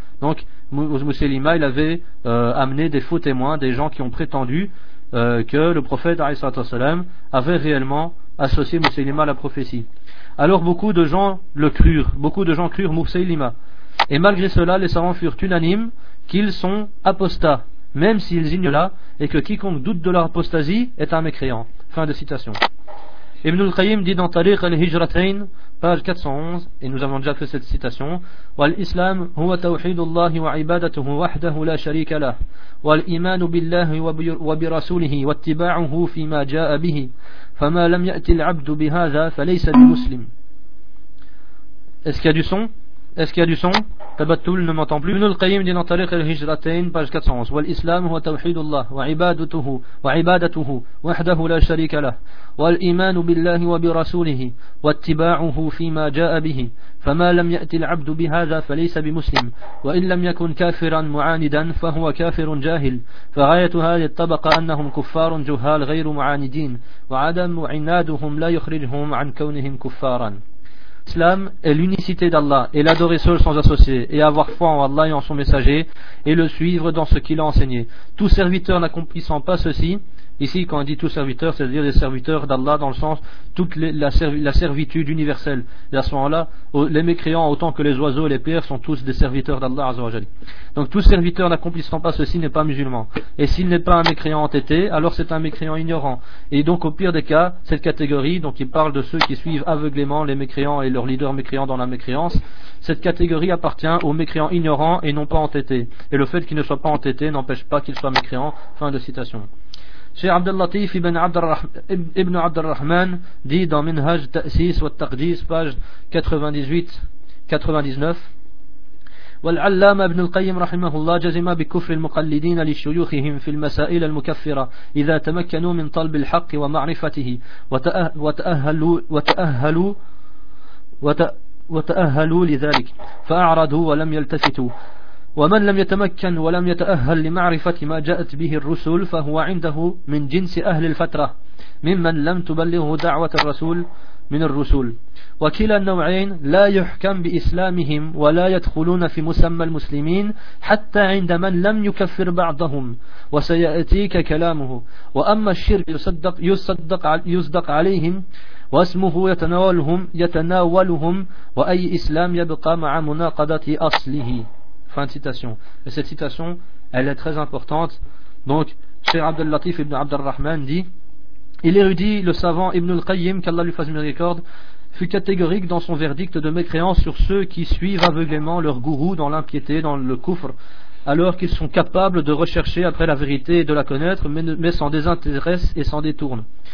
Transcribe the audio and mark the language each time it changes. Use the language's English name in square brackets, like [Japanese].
[French] Donc Musaylima, il avait amené des faux témoins, des gens qui ont prétendu que le prophète alayhi salatu wasalam avait réellement associé Musaylima à la prophétie. Alors beaucoup de gens crurent Musaylima, et malgré cela les savants furent unanimes qu'ils sont apostats, même s'ils ignorent là, et que quiconque doute de leur apostasie est un mécréant. Fin de citation. Ibn al-Qayyim dit dans Tariq al-Hijratayn, page 411, et nous avons déjà fait cette citation, [Arabic] والإسلام هو توحيد الله وعبادته وحده لا شريك له والإيمان بالله وبرسوله واتباعه فيما جاء به فما لم يأتي العبد بهذا فليس بمسلم. [French] Est-ce qu'il y a du son? Tabatoul ne m'entend plus. Ibn al-Qayyim dit dans Tariq al-Hijratayn, page 411, [Arabic] والإسلام هو توحيد الله وعبادته وحده لا شريك له والإيمان بالله وبرسوله واتباعه فيما جاء به فما لم يأتي العبد بهذا فليس بمسلم وإن لم يكن كافرا معاندا فهو كافر جاهل، فغاية هذه الطبقة أنهم كفار جهال غير معاندين، وعدم عنادهم لا يخرجهم عن كونهم كفارا. [French] L'islam est l'unicité d'Allah et l'adorer seul sans associé, et avoir foi en Allah et en son messager et le suivre dans ce qu'il a enseigné. Tout serviteur n'accomplissant pas ceci, ici quand on dit tout serviteur, c'est-à-dire les serviteurs d'Allah dans le sens toute la servitude universelle. Et à ce moment-là, les mécréants autant que les oiseaux et les pierres sont tous des serviteurs d'Allah Azzawajal. Donc tout serviteur n'accomplissant pas ceci n'est pas musulman. Et s'il n'est pas un mécréant entêté, alors c'est un mécréant ignorant. Et donc au pire des cas, cette catégorie, donc il parle de ceux qui suivent aveuglément les mécréants et leurs leaders mécréants dans la mécréance, cette catégorie appartient aux mécréants ignorants et non pas entêtés. Et le fait qu'ils ne soient pas entêtés n'empêche pas qu'ils soient mécréants. Fin de citation. Cheikh Abd al-Latif ibn Abd al-Rahman dit dans Minhaj Ta'sis wa Taqdis, page 98-99, [Arabic] وَالْعَلَّامَ ابْنُ الْقَيِّمِ رَحِمَهُ اللَّهُ جَزِمَ بِكُفْرِ الْمُقَلِّدِينَ لِشُيُوخِهِمْ فِي الْمَسَائِلِ الْمُكَفِّرَةِ إِذَا تَمَكَّنُوا مِنْ طَلْبِ الْحَقِّ وَمَعْرِفَتِهِ وَتَأَهَّلُوا لِذَلِكَ فَأَعْرَضُوا وَلَمْ يَلْتَفِتُوا، ومن لم يتمكن ولم يتأهل لمعرفة ما جاءت به الرسل فهو عنده من جنس أهل الفترة ممن لم تبلغه دعوة الرسول من الرسل. وكلا النوعين لا يحكم بإسلامهم ولا يدخلون في مسمى المسلمين حتى عند من لم يكفر بعضهم، وسيأتيك كلامه. وأما الشرك يصدق عليهم واسمه يتناولهم وأي إسلام يبقى مع مناقضة أصله. [French] Fin de citation. Et cette citation, elle est très importante. Donc, Cheikh Abd al-Latif ibn Abd al-Rahman dit, il érudit le savant Ibn al-Qayyim, qu'Allah lui fasse miséricorde, fut catégorique dans son verdict de mécréance sur ceux qui suivent aveuglément leur gourou dans l'impiété, dans le kufr, alors qu'ils sont capables de rechercher après la vérité et de la connaître, mais s'en désintéressent et s'en détournent.